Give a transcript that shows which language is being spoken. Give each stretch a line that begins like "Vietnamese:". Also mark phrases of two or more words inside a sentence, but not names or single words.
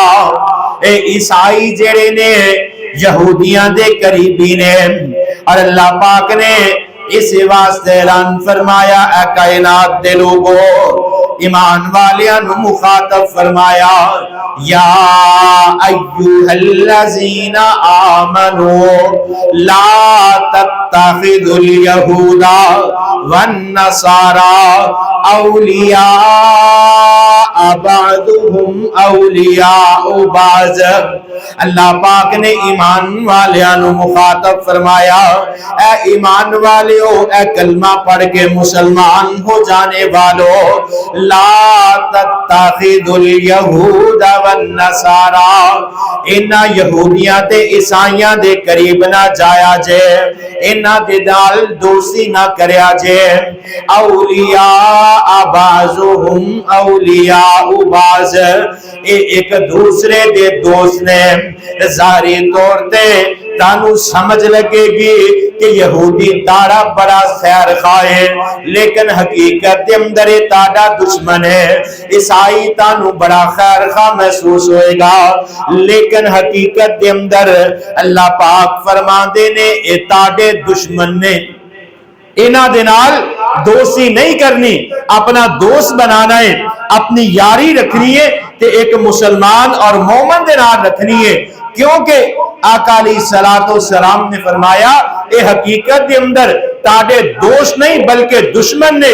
Punjabi: اے عیسائی جڑے نے یہودیاں دے قریبی نے، اور اللہ پاک نے اس واسطے اعلان فرمایا اے کائنات دے لوگو، ایمان والیاں نو مخاطب فرمایا
Arabic: یا ایھا الذین آمنوا لا تتخذوا اليہود والنصارى اولیاء بعضهم اولیاء بعض۔
Punjabi: اللہ پاک نے ایمان والیاں نو مخاطب فرمایا اے ایمان والیو، اے کلمہ پڑھ کے مسلمان ہو جانے والو،
Arabic: لا تتخذوا الیہود والنصارى،
Punjabi: انہاں یہودیاں تے عیسائیاں دے قریب نہ جایا جے، انہاں دے نال دوستی نہ کریا جے،
Arabic: اولیاء بعضهم اولیاء بعض،
Punjabi: ایک دوسرے دے دوست نے۔ ظاہری طور تے تانوں سمجھ لگے گی کہ یہودی تاڑا بڑا خیر خواہ ہے، لیکن حقیقت دے اندر تاڑا دشمن ہے۔ عیسائی تانوں بڑا خیر خواہ محسوس ہوئے گا، لیکن حقیقت دے اندر اللہ پاک فرماندے نے اے تاڑے دشمن نے، انہاں دے نال دوستی نہیں کرنی، اپنا دوست بنانا ہے، اپنی یاری رکھنی ہے تے ایک مسلمان اور مومن دے نال رکھنی ہے، کیونکہ آقا علیہ السلام نے فرمایا اے حقیقت دے اندر تاڑے دوست نہیں بلکہ دشمن نے۔